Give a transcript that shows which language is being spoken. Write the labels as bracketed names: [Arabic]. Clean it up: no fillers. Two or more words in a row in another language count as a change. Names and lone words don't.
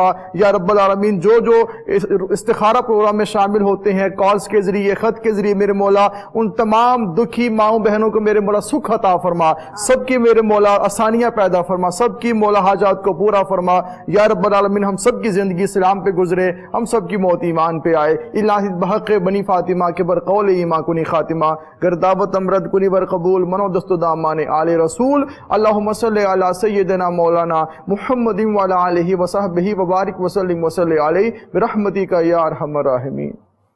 [Arabic] يا رب العالمين [Urdu] جو جو استخارہ پروگرام میں شامل ہوتے ہیں کالز کے ذریعے خط کے ذریعے میرے مولا ان تمام دکھی ماؤں بہنوں کو میرے مولا سکھ عطا فرما، سب کی میرے مولا آسانیاں پیدا فرما، سب کی مولا حاجات کو پورا فرما. [Arabic] يا رب العالمين [Urdu] ہم سب کی زندگی اسلام پہ گزرے، ہم سب کی موت ایمان پہ آئے. [Persian] الهی بحق بنی فاطمه که بر قول ایمان کنی خاتمه گر دعوتم رد کنی ور قبول من و دست و دامان آل رسول. [Arabic] اللهم صل على سيدنا مولانا محمد وعلى آله وصحبه وبارك وسلم وصل عليه برحمتك يا أرحم الراحمين.